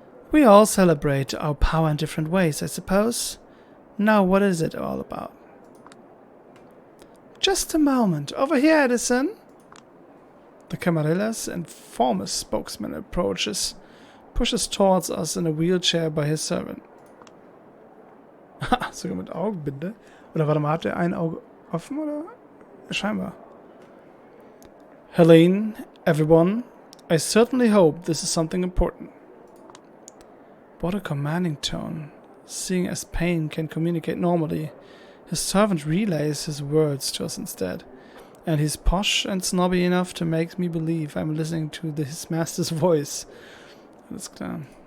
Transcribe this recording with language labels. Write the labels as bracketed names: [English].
[English] We all celebrate our power in different ways, I suppose. Now, what is it all about? Just a moment. Over here, Edison. The Camarillas and former spokesman approaches, pushes towards us in a wheelchair by his servant. [German] Sogar mit Augenbinde? Oder warte mal, hat er ein Auge offen oder? Scheinbar. [English] Helene, everyone, I certainly hope this is something important. What a commanding tone. Seeing as Payne can communicate normally, his servant relays his words to us instead. And he's posh and snobby enough to make me believe I'm listening to his master's voice. [German] Alles klar.